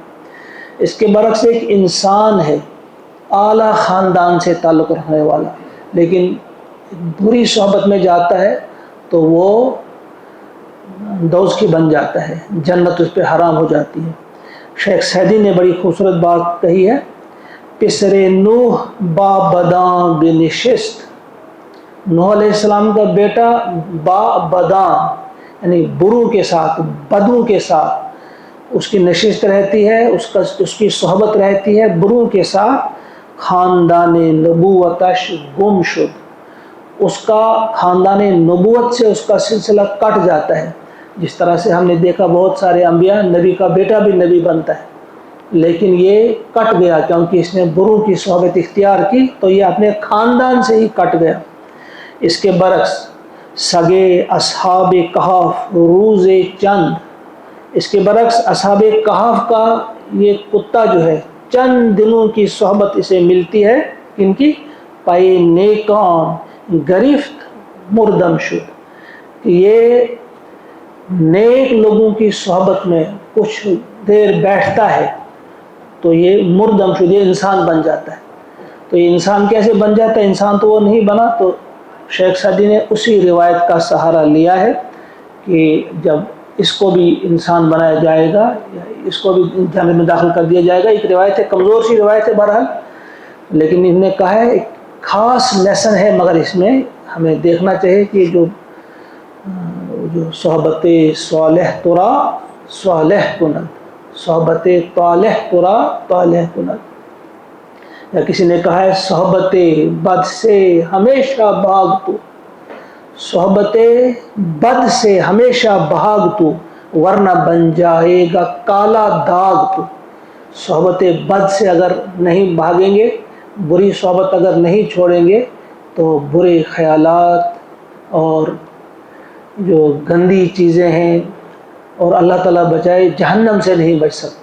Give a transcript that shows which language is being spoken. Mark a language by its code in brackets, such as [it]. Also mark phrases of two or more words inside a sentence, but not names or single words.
[ur] اس کے برعکس ایک انسان ہے اعلیٰ خاندان سے تعلق رکھنے والا، لیکن بری صحبت میں جاتا ہے تو وہ دوزخی بن جاتا ہے، جنت اس پہ حرام ہو جاتی ہے۔ شیخ سعدی نے بڑی خوبصورت بات کہی ہے، [fa] پسر نوح با بداں بنشست، [ur] نوح علیہ السلام کا بیٹا [fa] با بداں [ur] یعنی بروں کے ساتھ، بدوں کے ساتھ اس کی نشست رہتی ہے، اس کی صحبت رہتی ہے بروں کے ساتھ، [fa] خاندان نبوتش گم شد، [ur] اس کا خاندان نبوت سے اس کا سلسلہ کٹ جاتا ہے۔ جس طرح سے ہم نے دیکھا بہت سارے انبیاء، نبی کا بیٹا بھی نبی بنتا ہے، لیکن یہ کٹ گیا کیونکہ اس نے بروں کی صحبت اختیار کی، تو یہ اپنے خاندان سے ہی کٹ گیا۔ اس کے برعکس [fa] سگے اصحاب کہف روز چند، [ur] اس کے برعکس اصحاب کہف کا یہ کتا جو ہے چند دنوں کی صحبت اسے ملتی ہے، [fa] ان کی پائے نیکان گرفت مردم شد، [ur] کہ یہ نیک لوگوں کی صحبت میں کچھ دیر بیٹھتا ہے تو یہ [fa] مردم شد، [ur] یہ انسان بن جاتا ہے۔ تو یہ انسان کیسے بن جاتا ہے؟ انسان تو وہ نہیں بنا۔ تو شیخ سعدی نے اسی روایت کا سہارا لیا ہے کہ جب اس کو بھی انسان بنایا جائے گا، اس کو بھی جنت میں داخل کر دیا جائے گا۔ ایک روایت ہے، کمزور سی روایت ہے بہرحال، لیکن انہوں نے کہا ہے ایک خاص لیسن ہے، مگر اس میں ہمیں دیکھنا چاہیے کہ جو [fa] صحبت صالح ترا صالح کند، صحبت طالح ترا طالح کند، [ur] یا کسی نے کہا ہے صحبت بد سے ہمیشہ بھاگ تو، صحبت بد سے ہمیشہ بھاگ تو، ورنہ بن جائے گا کالا داغ تو۔ صحبت بد سے اگر نہیں بھاگیں گے، بری صحبت اگر نہیں چھوڑیں گے تو برے خیالات اور جو گندی چیزیں ہیں، اور اللہ تعالیٰ بچائے، جہنم سے نہیں بچ سکتے۔